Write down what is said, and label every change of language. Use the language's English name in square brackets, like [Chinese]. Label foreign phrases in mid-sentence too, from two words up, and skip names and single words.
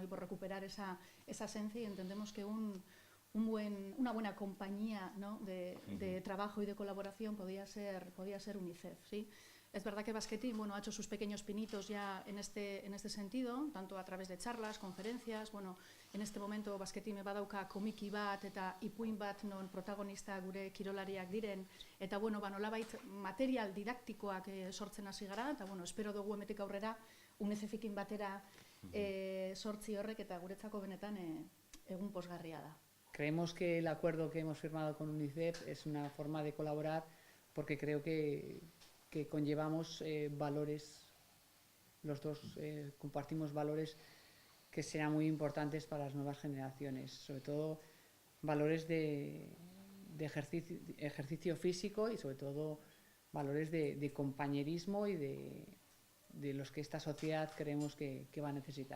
[Spanish] Y por recuperar esa esencia, y entendemos que una buena compañía, ¿no? de trabajo y de colaboración podía ser UNICEF, ¿sí? Es verdad que Basque Team, bueno, ha hecho sus pequeños pinitos ya en este sentido, tanto a través de charlas, conferencias. Bueno, en este momento [Basque] Basque Team badauka komiki bat eta ipuin bat non protagonista gure kirolariak diren, eta bueno, nolabait material didaktikoak sortzen hasi gara, eta bueno, espero dugu hemetik aurrera UNICEFekin batera sortzi horrek, eta guretzako benetan egun posgarria da. [Spanish] Creemos que el acuerdo que hemos firmado con UNICEF es una forma de colaborar, porque creo que conllevamos valores, los dos compartimos valores que serán muy importantes para las nuevas generaciones, sobre todo valores de ejercicio físico y sobre todo valores de compañerismo y de los que esta sociedad creemos que va a necesitar.